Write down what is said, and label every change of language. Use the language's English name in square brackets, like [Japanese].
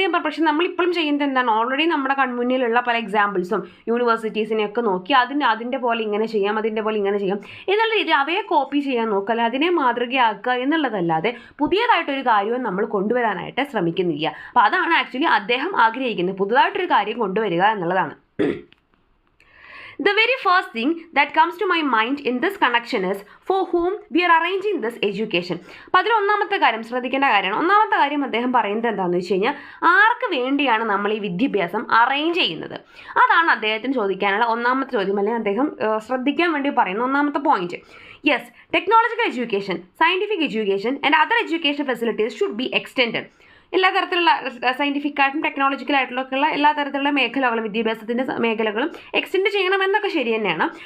[Malayalam] പക്ഷേ നമ്മളിപ്പോഴും ചെയ്യുന്നത് എന്താണ്? ഓൾറെഡി നമ്മുടെ കൺമുന്നിലുള്ള പല എക്സാമ്പിൾസും യൂണിവേഴ്സിറ്റീസിനെയൊക്കെ നോക്കി അതിൻ്റെ പോലെ ഇങ്ങനെ ചെയ്യാം, അതിൻ്റെ പോലെ ഇങ്ങനെ ചെയ്യാം എന്നുള്ള രീതി അവയെ കോപ്പി ചെയ്യാൻ നോക്കുക, അല്ലെ അതിനെ മാതൃകയാക്കുക എന്നുള്ളതല്ലാതെ പുതിയതായിട്ടൊരു കാര്യവും നമ്മൾ കൊണ്ടുവരാനായിട്ട് ശ്രമിക്കുന്നില്ല. അപ്പോൾ അതാണ് ആക്ച്വലി അദ്ദേഹം ആഗ്രഹിക്കുന്നത്, പുതുതായിട്ടൊരു കാര്യം കൊണ്ടുവരിക എന്നുള്ളതാണ്. [English] The very first thing that comes to my mind in this connection is for whom we are arranging this education. [Malayalam] അപ്പോൾ അതിൽ ഒന്നാമത്തെ കാര്യം ശ്രദ്ധിക്കേണ്ട കാര്യമാണ്. ഒന്നാമത്തെ കാര്യം അദ്ദേഹം പറയുന്നത് എന്താണെന്ന് വെച്ച് കഴിഞ്ഞാൽ ആർക്ക് വേണ്ടിയാണ് നമ്മൾ ഈ വിദ്യാഭ്യാസം അറേഞ്ച് ചെയ്യുന്നത്? അതാണ് അദ്ദേഹത്തിന് ചോദിക്കാനുള്ള ഒന്നാമത്തെ ചോദ്യം, അല്ലെങ്കിൽ അദ്ദേഹം ശ്രദ്ധിക്കാൻ വേണ്ടി പറയുന്ന ഒന്നാമത്തെ point. [English] Yes, technological education, scientific education and other education facilities should be extended. [Malayalam] എല്ലാ തരത്തിലുള്ള സയൻറ്റിഫിക് ആയിട്ടും ടെക്നോളജിക്കലായിട്ടുള്ള എല്ലാ തരത്തിലുള്ള മേഖലകളും വിദ്യാഭ്യാസത്തിൻ്റെ മേഖലകളും എക്സ്റ്റെൻഡ് ചെയ്യണമെന്നൊക്കെ ശരി തന്നെയാണ്.